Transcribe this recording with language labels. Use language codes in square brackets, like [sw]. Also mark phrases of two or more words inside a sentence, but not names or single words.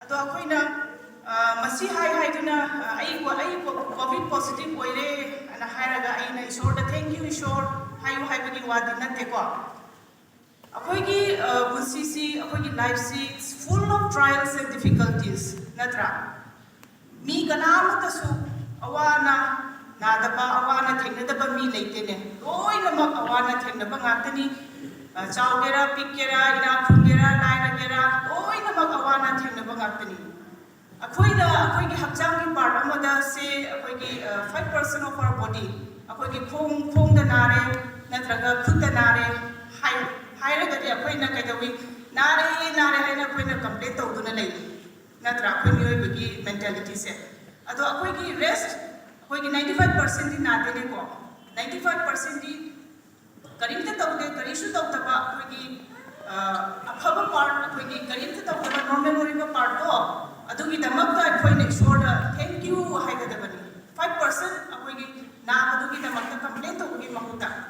[mni] ꯑꯗꯣ ꯑꯩꯈꯣꯏꯅ ꯃꯁꯤ ꯍꯥꯏꯗꯨꯅ ꯑꯩ [en] covid positive [mni] ꯑꯣꯏꯔꯦ ꯑꯅ ꯍꯥꯏꯔꯒ ꯑꯩꯅ ꯏꯁꯣꯔꯗ [en] thank you [mni] ꯏꯁꯣꯔ ꯍꯥꯏꯕꯒꯤ ꯋꯥꯗꯤ ꯅꯠꯇꯦꯀꯣ ꯑꯩꯈꯣꯏꯒꯤ ꯄꯨꯟꯁꯤꯁꯤ ꯑꯩꯈꯣꯏꯒꯤ ꯂꯥꯏꯐꯁꯤ [en] full of trials and difficulties [mni] ꯅꯠꯇ꯭ꯔꯥ ꯃꯤ ꯀꯅꯥꯃꯠꯇꯁꯨ ꯑꯋꯥꯅ ꯅꯥꯗꯕ ꯑꯋꯥꯅ ꯊꯦꯡꯅꯗꯕ ꯃꯤ ꯂꯩꯇꯦꯅꯦ ꯂꯣꯏꯅꯃꯛ ꯑꯋꯥꯅ ꯊꯦꯡꯅꯕ ꯉꯥꯛꯇꯅꯤ ꯆꯥꯎꯒꯦꯔꯥ ꯄꯤꯛꯀꯦꯔꯥ ꯏꯅꯥꯛ ꯈꯨꯟꯒꯦꯔꯥ ꯂꯥꯏꯔꯒꯦꯔꯥ ꯂꯣꯏꯅꯃꯛ ꯑꯋꯥꯅ ꯊꯦꯡꯅꯕ ꯉꯥꯛꯇꯅꯤ ꯑꯩꯈꯣꯏꯅ ꯑꯩꯈꯣꯏꯒꯤ ꯍꯛꯆꯥꯡꯒꯤ ꯄꯥꯔꯠ ꯑꯃꯗ ꯁꯦ ꯑꯩꯈꯣꯏꯒꯤ [en] 5% of our body [mni] ꯑꯩꯈꯣꯏꯒꯤ ꯈꯣꯡꯗ ꯅꯥꯔꯦ ꯅꯠꯇ꯭ꯔꯒ ꯈꯨꯠꯇ ꯅꯥꯔꯦ ꯍꯥꯏꯔꯒꯗꯤ ꯑꯩꯈꯣꯏꯅ ꯀꯩꯗꯧꯏ ꯅꯥꯔꯦ ꯍꯥꯏꯅ ꯑꯩꯈꯣꯏꯅ ꯀꯝꯄ꯭ꯂꯦꯟ ꯇꯧꯗꯨꯅ ꯂꯩ ꯅꯠꯇ꯭ꯔꯥ ꯑꯩꯈꯣꯏ ꯃꯤꯑꯣꯏꯕꯒꯤ ꯃꯦꯟꯇꯦꯂꯤꯇꯤꯁꯦ ꯑꯗꯣ ꯑꯩꯈꯣꯏꯒꯤ ꯔꯦꯁ ꯑꯩꯈꯣꯏꯒꯤ 95%ꯗꯤ ꯅꯥꯗꯦꯅꯦꯀꯣ 95%ꯗꯤ ꯀꯔꯤꯝꯇ ꯇꯧꯗꯦ ꯀꯔꯤꯁꯨ ꯇꯧꯗꯕ ꯑꯩꯈꯣꯏꯒꯤ ꯑꯐꯕ ꯄꯥꯔꯠ ꯑꯩꯈꯣꯏꯒꯤ ꯀꯔꯤꯝꯇ ꯇꯧꯗꯕ ꯅꯣꯔꯃꯦꯜ ꯑꯣꯏꯕ ꯄꯥꯔꯠꯇꯣ ꯑꯗꯨꯒꯤꯗꯃꯛꯇ ꯑꯩꯈꯣꯏꯅ ꯏꯁꯣꯔꯗ [en] thank you [mni] ꯍꯥꯏꯒꯗꯕꯅꯤ 5% ꯑꯩꯈꯣꯏꯒꯤ ꯅꯥꯕꯗꯨꯒꯤꯗꯃꯛꯇ ꯀꯝꯄ꯭ꯂꯦꯟ ꯇꯧꯕꯒꯤ ꯃꯍꯨꯠꯇ